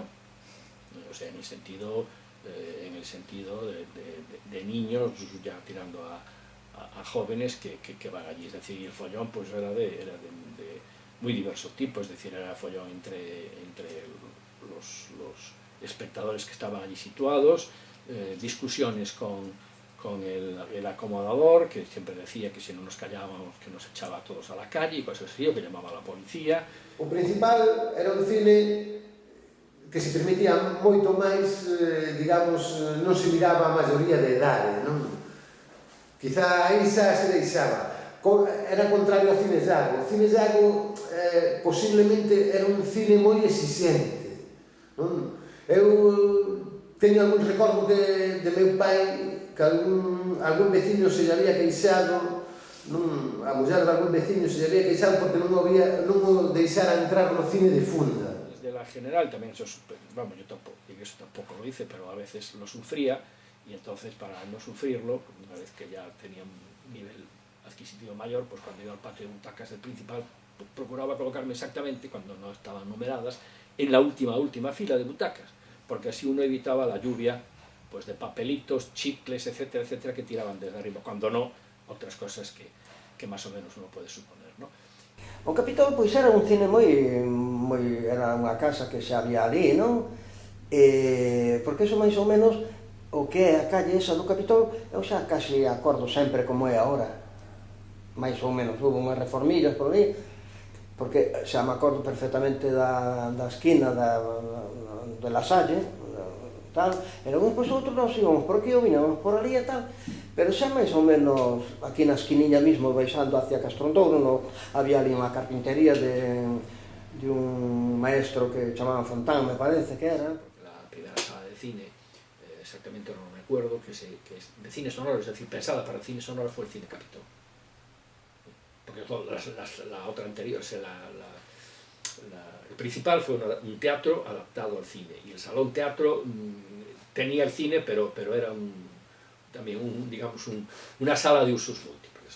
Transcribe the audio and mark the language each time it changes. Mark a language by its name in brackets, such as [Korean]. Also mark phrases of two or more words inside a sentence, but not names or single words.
[Spanish] O sea, en el sentido de niños ya tirando a jóvenes que van allí, es decir, y el follón pues era de muy diverso tipo, es decir, era follón entre los espectadores que estaban allí situados, discusiones con con el acomodador, que siempre decía que si no nos callábamos que nos echaba a todos a la calle y cosas así, o que llamaba a la policía. [Galician] O principal era un cine que se permitía moito máis, digamos, non se miraba a maioría de idade, non? Quizá aí xa se deixaba. Era contrario ao cine Yago. O cine Yago posiblemente era un cine moi exixente, non? Eu teño algún recordo de meu pai que algún veciño se lle había queixado, a muller de algún veciño se lle había queixado porque non o deixara entrar no cine de funda. [Spanish] Desde la general también, vamos, yo tampoco lo hice, pero a veces lo sufría, y entonces para no sufrirlo, una vez que ya tenía un nivel adquisitivo mayor, pues cuando iba al patio de butacas del Principal, procuraba colocarme exactamente, cuando no estaban numeradas, en la última fila de butacas, porque así uno evitaba la lluvia pues de papelitos, chicles, etcétera, etcétera, que tiraban desde arriba, cuando no, otras cosas que más o menos uno puede suponer, ¿no? [Galician] O Capitol, pois, era un cine moi... era unha casa que xa había ali, non? Porque iso máis ou menos, o que é a calle esa do Capitol, eu xa casi acordo sempre como é agora. Mais ou menos, houve unhas reformillas por ali, porque xa me acordo perfectamente da esquina de La Salle, tal, e logo pois outros nós íbamos por aquí ou viñamos por ali e tal, pero xa máis ou menos aquí na esquiniña mismo baixando hacia Castrondouro había ali unha carpintería de un maestro que chamaban Fontán, me parece que era. [Spanish] La primera sala de cine, exactamente no me acuerdo, que es de cine sonoro, es decir, pensada para el cine sonoro, fue el Cine Capitol. Porque la otra anterior, el Principal fue un teatro adaptado al cine, y el Salón Teatro tenía el cine, pero era también una sala de usos múltiples, ¿no?